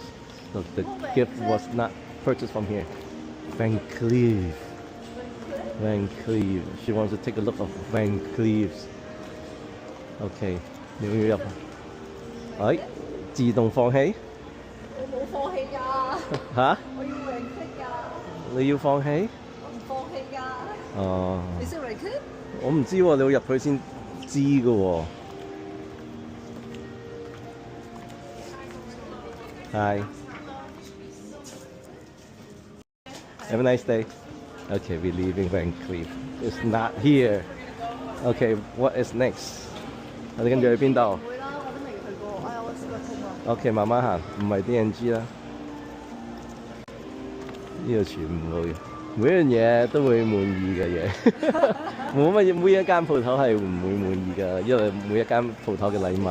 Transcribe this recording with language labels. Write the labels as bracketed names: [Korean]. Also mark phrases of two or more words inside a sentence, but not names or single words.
[English] So the gift was not purchased from here. Van Cleef. She wants to take a look of Van Cleef's. [Cantonese] Okay, 你要入？哎，自動放棄？我冇放棄㗎。嚇？我要 Ranked 㗎。你要放棄？我唔放棄㗎。哦。你識 Ranked？我唔知喎，你要入去先知㗎喎。Hi. [English] Have a nice day. Okay, we're leaving Van Cleef. It's not here. Okay, what is next? [Cantonese] 我哋跟住去邊度？唔會啦，我都未去過。哎呀，我試過痛啊。 OK， 慢慢行，唔係 DNG 啦。呢度全部每樣嘢都會滿意嘅嘢，冇乜嘢每一間鋪頭係唔會滿意㗎，因為每一間鋪頭嘅禮物。